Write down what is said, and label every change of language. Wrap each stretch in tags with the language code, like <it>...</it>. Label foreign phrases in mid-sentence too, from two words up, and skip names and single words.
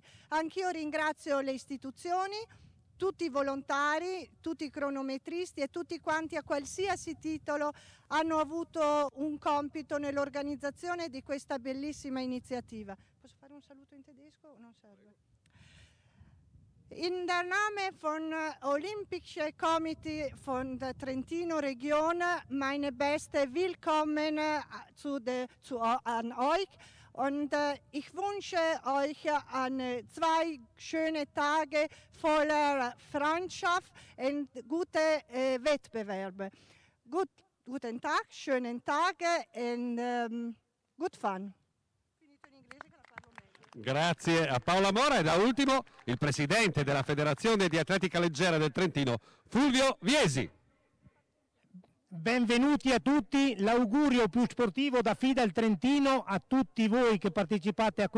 <it>Anch'io ringrazio le istituzioni, tutti i volontari, tutti i cronometristi e tutti quanti a qualsiasi titolo hanno avuto un compito nell'organizzazione di questa bellissima iniziativa. Posso fare un saluto in tedesco o non serve?</it> <de>In der Name von Olympische Komitee von der Trentino Region meine beste Willkommen an euch Und ich wünsche euch zwei schöne Tage voller Freundschaft und gute Wettbewerbe. Guten Tag, schönen Tag und</de> <en>good fun.</en> <it>Grazie a Paola Mora e da ultimo il presidente della Federazione di Atletica Leggera del Trentino, Fulvio Viesi. Benvenuti a tutti, l'augurio più sportivo da FIDAL Trentino a tutti voi che partecipate a</it>